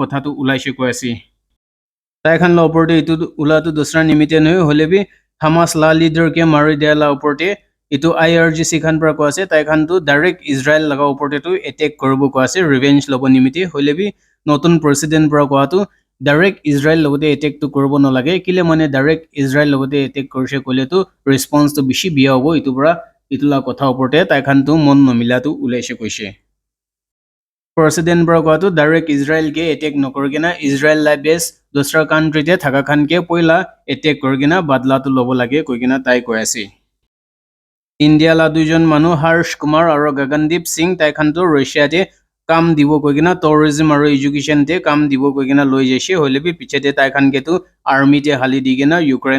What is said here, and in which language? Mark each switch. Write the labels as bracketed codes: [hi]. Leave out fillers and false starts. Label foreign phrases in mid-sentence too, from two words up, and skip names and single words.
[nag] kotha tu ulaise ko ase tai khan la oporte itu ula tu dusra nimite noi hole bi Hamas la leader ke mari dia la oporte itu IRGC khan pra ko ase tai khan tu direct Israel laga oporte tu attack koribo ko ase revenge lobo nimite hole bi notun president pra ko tu direct Israel logote attack tu koribo no lage kile mane direct Israel logote attack korise kole tu response tu bishi bia hobo itu pra itula kotha oporte tai khan tu mon nomila tu ulaise koise president bra ko tu direct Israel ke attack nokorgena Israel la base dusra country te thaka khan ke poila attack korgena badla tu lobo lage koigena tai koi ase India la duijon manu Harsh Kumar aro Gagandip Singh tai khan tu Russia te kam dibo koigena tourism aro education te kam dibo koigena loi jaise hole bi piche te tai khan ke tu army te hali digena Ukraine